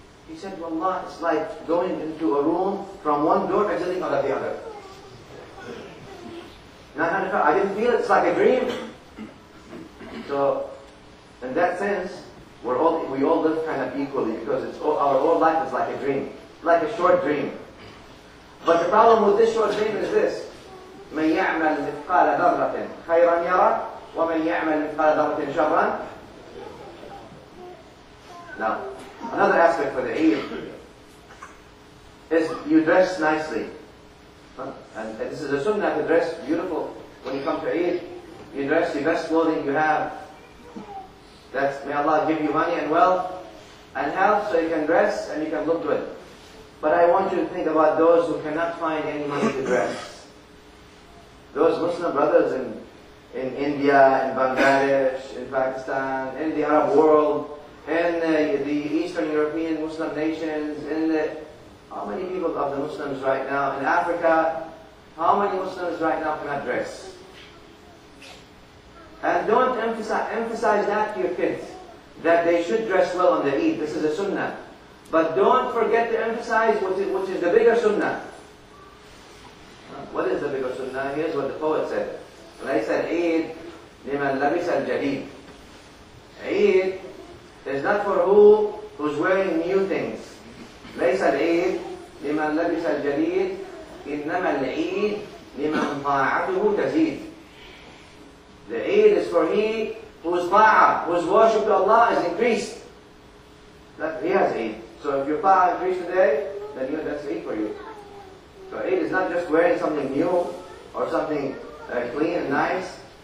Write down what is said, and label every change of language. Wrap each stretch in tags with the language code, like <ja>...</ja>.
<en>He said, Wallah, it's like going into a room from one door and exiting out of the other. I didn't feel it, it's like a dream. So, in that sense, we all live kind of equally, because our whole life is like a dream, like a short dream. But the problem with this short dream is this:</en> <ar>من يعمل مثقال ذرة خيرا يره ومن يعمل مثقال ذرة شرا.</ar> <en>Now, another aspect for the Eid is you dress nicely. And this is a sunnah to dress beautiful. When you come to Eid, you dress the best clothing you have. May Allah give you money and wealth and health so you can dress and you can look good. But I want you to think about those who cannot find any money to dress. Those Muslim brothers in India, in Bangladesh, in Pakistan, in the Arab world, in the Eastern European Muslim nations, how many people of the Muslims right now in Africa, how many Muslims right now cannot dress? And don't emphasize that to your kids, that they should dress well on the Eid. This is a sunnah. But don't forget to emphasize which is the bigger sunnah. What is the bigger sunnah? Here's what the poet said.</en> <ar>ليس العيد لمن لبس الجديد.</ar> <en>Eid is not for who's wearing new things.</en> <ar>ليس العيد لمن لبس الجديد إنما العيد لمن طاعته تزيد.</ar> <en>The Eid is for he whose ta'ah, whose worship to Allah is increased. He has Eid. So if your ta'ah increased today, then that's Eid for you. So Eid is not just wearing something new or something clean and nice.</en>